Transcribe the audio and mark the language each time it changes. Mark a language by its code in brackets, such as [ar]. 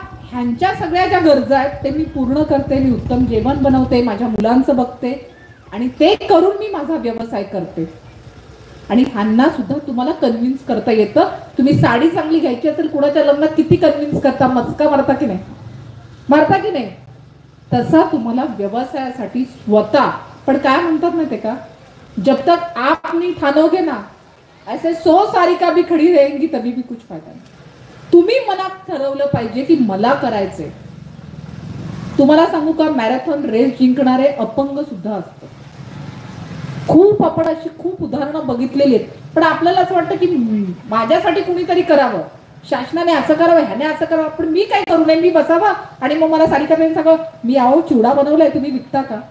[mr] ह्यांच्या सगळ्या ज्या गरजा आहेत ते मी पूर्ण करते. मी उत्तम जेवण बनवते, माझ्या मुलांचं बघते, आणि ते करून मी माझा व्यवसाय करते. आणि ह्यांना सुद्धा तुम्हाला कन्व्हिन्स करता येतं. तुम्ही साडी चांगली घ्यायची असेल, कुणाच्या लग्नात किती कन्व्हिन्स करता, मस्का मारता की नाही. तसा तुम्हाला व्यवसायासाठी स्वतः. पण काय म्हणतात माहितीये का, [hi] जब तक आप नहीं ठानोगे ना, ऐसे 100 सारिका भी खड़ी रहेंगी तभी भी कुछ फायदा नाही. [mr] तुम्ही मनात ठरवलं पाहिजे की मला करायचंय. तुम्हाला सांगू का, मॅरेथॉन रेस जिंकणारे अपंग सुद्धा असतात. खूप आपण अशी खूप उदाहरणं बघितलेली आहेत. पण आपल्याला असं वाटतं की माझ्यासाठी कुणीतरी करावं, शासनाने असं करावं, ह्याने असं करावं, पण मी काय करू नये, मी बसावा आणि मग मला सारिकाताई सांगावं मी अहो चिवडा बनवलाय तुम्ही विकता का.